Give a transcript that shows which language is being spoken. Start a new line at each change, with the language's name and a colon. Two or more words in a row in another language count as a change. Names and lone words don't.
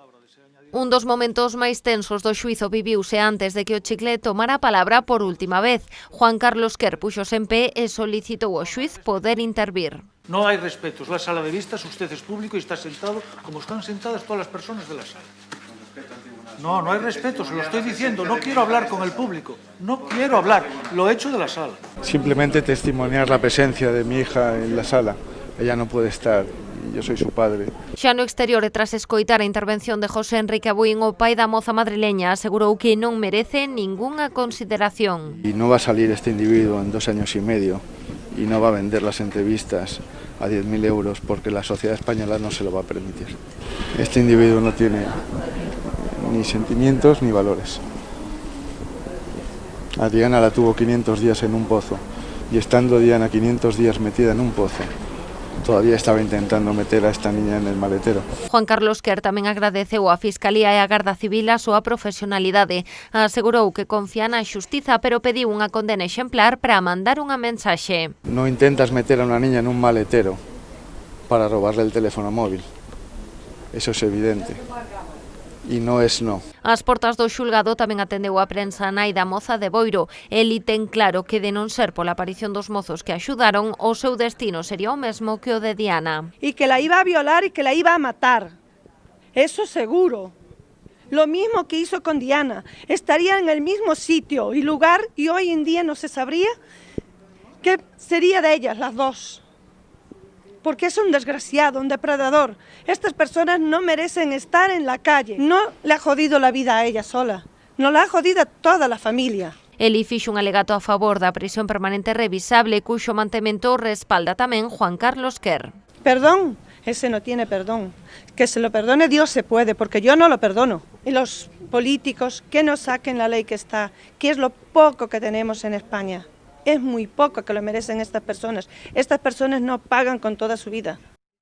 Galician: Un dos momentos máis tensos do xuízo viviuse antes de que o Chicle tomara a palabra por última vez. Juan Carlos Quer puxose en pé e solicitou ao xuiz poder intervir.
Spanish: No hay respeto, es la sala de vistas, usted es público y está sentado como están sentadas todas las personas de la sala. No, no hay respeto, se lo estoy diciendo, no quiero hablar con el público, no quiero hablar, lo he hecho de la sala. Simplemente testimoniar la presencia de mi hija en la sala, ella no puede estar. Yo soy su padre.
Galician: Xa no exterior e tras escoitar a intervención de José Enrique Abuín, o pai da moza madrileña asegurou que non merece ningunha consideración.
Spanish: Y no va a salir este individuo en 2 años y medio y no va a vender las entrevistas a 10.000 euros porque la sociedad española no se lo va a permitir. Este individuo no tiene ni sentimientos ni valores. A Diana la tuvo 500 días en un pozo y estando Diana 500 días metida en un pozo, todavía estaba intentando meter a esta niña en el maletero.
Galician: Juan Carlos Quer tamén agradeceu á Fiscalía e á Garda Civil a súa profesionalidade. Asegurou que confía na xustiza, pero pediu unha condena exemplar para mandar unha mensaxe.
Spanish: No intentas meter a una niña en un maletero para robarle el teléfono móvil. Eso es evidente. E non es no.
Galician: Ás portas do xulgado tamén atendeu a prensa a nai da moza de Boiro. Eli ten claro que de non ser pola aparición dos mozos que axudaron, o seu destino sería o mesmo que o de Diana.
Spanish: Y que la iba a violar y que la iba a matar. Eso seguro. Lo mismo que hizo con Diana. Estaría en el mismo sitio y lugar y hoy en día no se sabría qué sería de ellas, las dos. Porque es un desgraciado, un depredador. Estas personas no merecen estar en la calle. No le ha jodido la vida a ella sola, no la ha jodido a toda la familia.
Galician: Eli fixo un alegato a favor da prisión permanente revisable, cuxo mantemento respalda tamén Juan Carlos Quer.
Spanish: Perdón, ese no tiene perdón. Que se lo perdone Dios se puede, porque yo no lo perdono. Y los políticos que no saquen la ley que está, que es lo poco que tenemos en España. Es muy poco que lo merecen estas personas. Estas personas no pagan con toda su vida.